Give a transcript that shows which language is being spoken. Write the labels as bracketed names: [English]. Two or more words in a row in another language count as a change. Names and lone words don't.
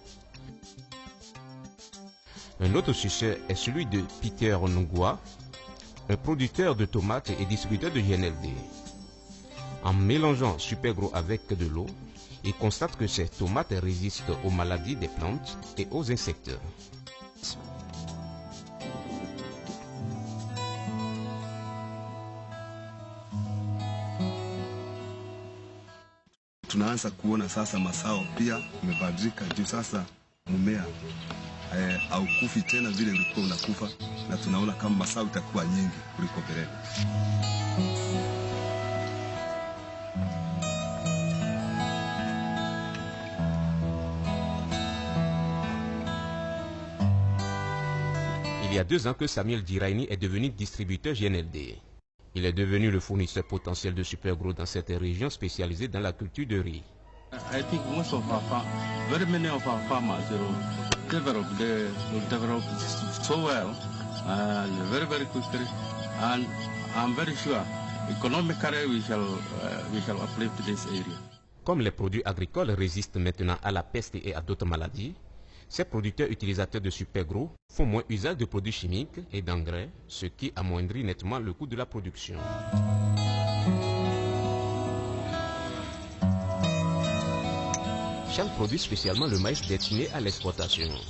[French] Un autre succès est celui de Peter Nongroué, un producteur de tomates et distributeur de GNLD. En mélangeant Supergrow avec de l'eau, il constate que ces tomates résistent aux maladies des plantes et aux insectes. [Swahili] Tunaanza kuona sasa mazao pia imebadilika juu sasa mmea haukufi tena vile ulikuwa unakufa, na tunaona kama mazao itakuwa nyingi kuliko mbele. [French] Il y a 2 ans que Samuel Diraini est devenu distributeur GNLD. Il est devenu le fournisseur potentiel de Supergrow dans cette région spécialisée dans la culture de riz. [English] I think most of very many of our farmers will develop so well and very quickly, and I'm very sure economically we shall uplift this area. [French] Comme les produits agricoles résistent maintenant à la peste et à d'autres maladies, ces producteurs utilisateurs de Supergrow font moins usage de produits chimiques et d'engrais, ce qui amoindrit nettement le coût de la production. Charles produit spécialement le maïs destiné à l'exportation.